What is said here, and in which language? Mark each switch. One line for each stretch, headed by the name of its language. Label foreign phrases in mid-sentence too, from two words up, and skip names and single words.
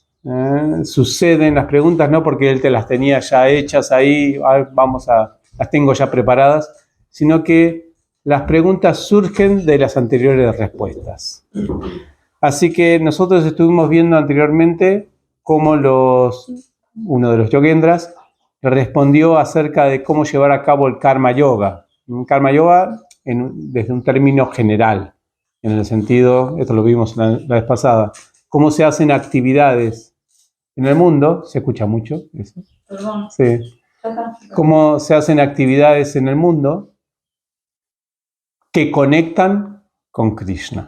Spanish: Suceden las preguntas no porque él te las tenía ya hechas ahí, las tengo ya preparadas, sino que las preguntas surgen de las anteriores respuestas. Así que nosotros estuvimos viendo anteriormente cómo uno de los yogendras respondió acerca de cómo llevar a cabo el
Sanskrit: कर्म योग. कर्म योग
Spanish: desde un término general, en el sentido, esto lo vimos la vez pasada, cómo se hacen actividades en el mundo, ¿se escucha mucho eso? Perdón. Sí. Cómo se hacen actividades en el mundo que conectan con Krishna.